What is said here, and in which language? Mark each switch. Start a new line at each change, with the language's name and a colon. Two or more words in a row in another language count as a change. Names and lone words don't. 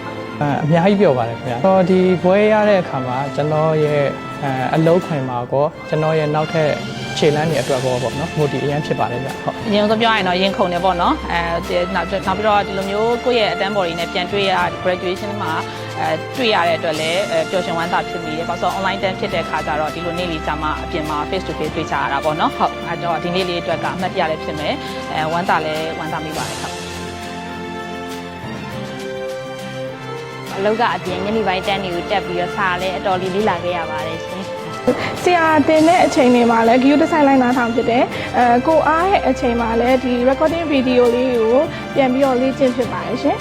Burmese: အများကြီးပြောပါတယ်ခင်ဗျာတော့ဒီဘွဲရတဲ့အခါမှာကျွန်တော်ရဲ့အလုပ်ခွင်မှာကောကျွန်တော်ရဲ့နောက်ထပ်ခြေလမ်းတွေအတွက်ပေါ့နော်မိုတီအရင်ဖြစ်ပါတယ်ဗျဟုတ် အရင်ဆုံးပြောရရင်တော့ရင်ခုန်တယ်ပေါ့နော်နောက်ပြီးတော့ဒီလိုမျိုးကိုယ့်ရဲ့အတန်းဘော်တွေနဲ့ပြန်တွေ့ရ graduation မှာတွေ့ရတဲ့အတွက်လည်းပျော်ရွှင်ဝမ်းသာဖြစ်မိတယ်။ဘာလို့ဆို online တန်းဖြစ်တဲ့ခါကျတော့ဒီလိုနေ့လေးကြာမှအပြင်မှာ
English: face to face
Burmese: တွေ့ကြရတာပေါ့နော်။ဟုတ်အဲတော့ဒီနေ့လေးအတွက်ကအမှတ်တရလည်းဖြစ်မယ်။ဝမ်းသာလည်းဝမ်းသာမိပါတယ်ဟုတ် အလုပ်ကအပြင်ညနေပိုင်းတန်းတွေကိုတက်ပြီးတော့စာလည်းအတော်လေးလေ့လာခဲ့ရပါတယ်ရှင် ဆရာတင်တဲ့အချိန်တွေမှာလည်း
English: GU design
Burmese: လိုက်နာထောင်ဖြစ်တယ်ကိုအားရဲ့အချိန်မှာလည်းဒီ
English: recording video
Burmese: လေးကိုပြန်ပြီးတော့လေ့ကျင့်ဖြစ်ပါတယ်ရှင်